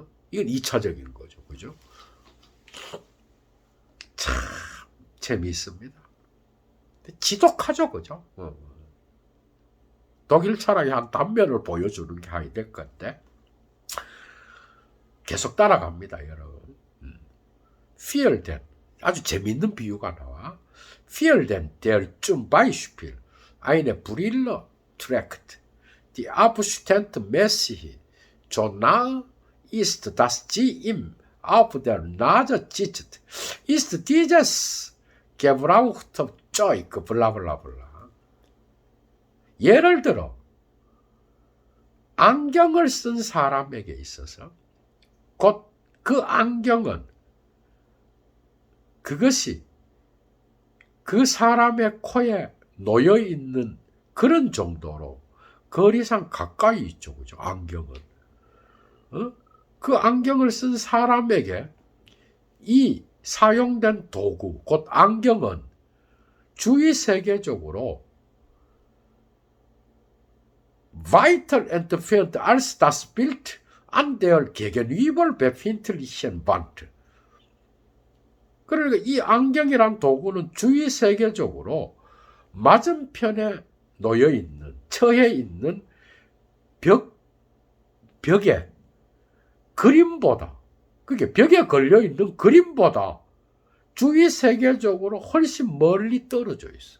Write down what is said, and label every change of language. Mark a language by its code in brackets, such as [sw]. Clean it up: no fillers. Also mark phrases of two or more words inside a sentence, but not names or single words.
[ko] 이건 2차적인 거죠. 그죠? 참 재미있습니다. 지독하죠. 그죠? 독일 철학의 한 단면을 보여주는 게 하이데거일 건데 계속 따라갑니다. 여러분. Vielen, 아주 재미있는 비유가 나와. [de] Vielen der zum Beispiel eine Brille trägt, die abstandmäßig so nah ist, dass sie ihm auf der Nase sitzt, ist dieses gebrauchte Zeug, [ko] 블라블라블라. 예를 들어 안경을 쓴 사람에게 있어서 곧 그 안경은 그것이 그 사람의 코에 놓여 있는 그런 정도로 거리상 가까이 있죠. 그죠? 안경은. 그 안경을 쓴 사람에게 이 사용된 도구, 곧 안경은 주위 세계적으로 [de] weiter entfernt als das Bild an der gegenüber befindlichen Wand. [ko] 그러니까 이 안경이란 도구는 주위 세계적으로 맞은편에 놓여 있는, 처해 있는 벽에 그림보다, 그게 벽에 걸려 있는 그림보다 주위 세계적으로 훨씬 멀리 떨어져 있어.